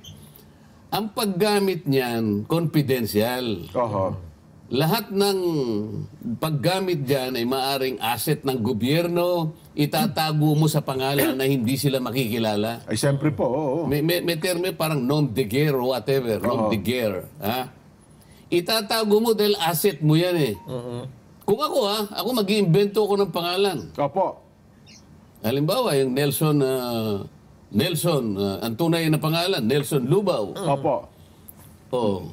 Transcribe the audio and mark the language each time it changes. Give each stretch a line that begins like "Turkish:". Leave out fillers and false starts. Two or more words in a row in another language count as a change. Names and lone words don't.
Filipino: Ang paggamit niyan, confidential. Oho. Lahat ng paggamit diyan ay maaring asset ng gobyerno, itatago mo sa pangalan na hindi sila makikilala. Ay, siyempre po. Oo. May termo parang
French: nom de guerre
English: or whatever,
French: nom de guerre.
Filipino: Ha? Itatago mo dahil asset mo yan eh. Kung ako mag-iimbento ako ng pangalan. Opo. Halimbawa, yung Nelson, ang tunay na pangalan, Nelson Lubao. Opo. Oh.